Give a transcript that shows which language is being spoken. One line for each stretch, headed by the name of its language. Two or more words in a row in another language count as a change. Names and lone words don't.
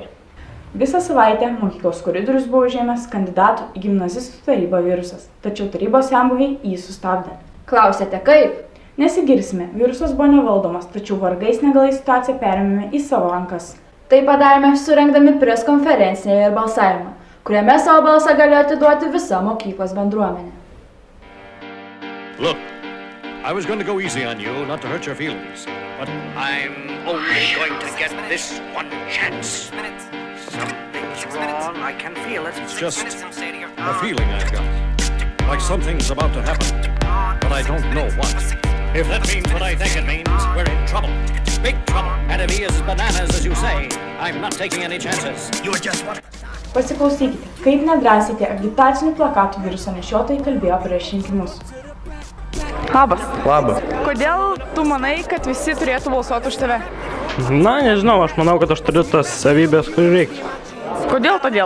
Lithuanian: Visą savaitę mokyklos koridorius buvo užėmęs kandidatų į gimnazistų tarybą virusas, tačiau tarybos senbuviai jį sustabdė. Klausėte, kaip? Nesigirsime, virusas buvo nevaldomas, tačiau vargais negalais situaciją perėmėme į savo rankas. Tai padarėme surengdami preskonferenciją ir balsavimą, kuriame savo balsą galėjo atiduoti visa mokyklos bendruomenė.
English: Look, I was going to go easy on you, not to hurt your feelings, but I'm only going to get this one chance. Something's wrong, I can feel it. It's just a feeling I've got, like something's about to happen, but I don't know what. If that means what I think it means, we're in trouble. Big trouble. And if he is as bananas as you say, I'm not taking any chances. You are just what?
Lithuanian: Pasiklausykite, kaip nedrąsiai tie agitacinių plakatų viruso nešiotojai kalbėjo prieš rinkimus. Labas. Labas. Kodėl tu manai, kad visi turėtų balsuoti už tave? Na, nežinau, aš manau, kad aš turiu tas savybės, kurių reikia. Kodėl todėl?